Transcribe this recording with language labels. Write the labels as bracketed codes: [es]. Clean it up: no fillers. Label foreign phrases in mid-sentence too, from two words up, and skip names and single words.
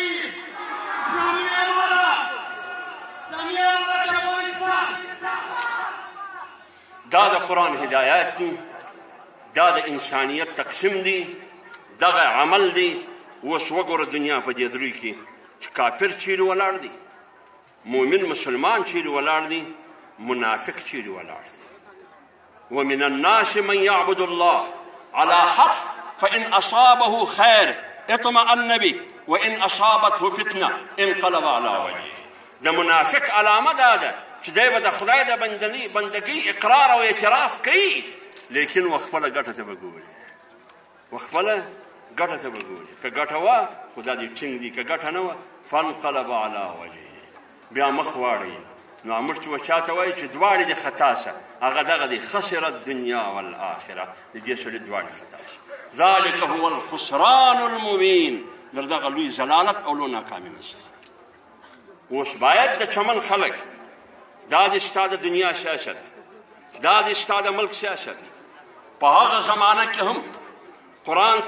[ps] دا د قرآن هدایات دي دا د انسانیت تقسیم دی دغه عمل دی اوس وګوره دنیا په دې دروي کې چې کافر چیرې ولاړ دی مؤمن مسلمان چیرې ولاړ دی منافق چیرې ولاړ [ar] دی ومن الناس من يعبد الله على حق فإن أصابه خير اطمأن به وإن أصابته فتنة انقلب على وجهه [ps] د منافق علامه دا ده چې دی به د خدای د بندګۍ اقرار او اعتراف کوي لیکن وخپله ګټه ته به ګوري وخپله ګټه ته به ګوري که ګټه وه خو دا دې ټینګ دي که ګټه نه وه [ar] فانقلب على وجهه [ps] بیا مخ واړوي نو امر چې و چاته وایي چې دواړې دې خطا سه هغه دغه دی [ar] خسر الدنیا والآخره [ps] د دې سړي دواړې خطا سه [ar] ذلک هو الخسران المبین [ps] در دغه لوی ضلالت او لوی ناکامي مسله اوس باید د چمن خلک دا د ستا د دنیا سیاست دا د ستا د ملک سیاست په هغه زمانه کې هم قرآن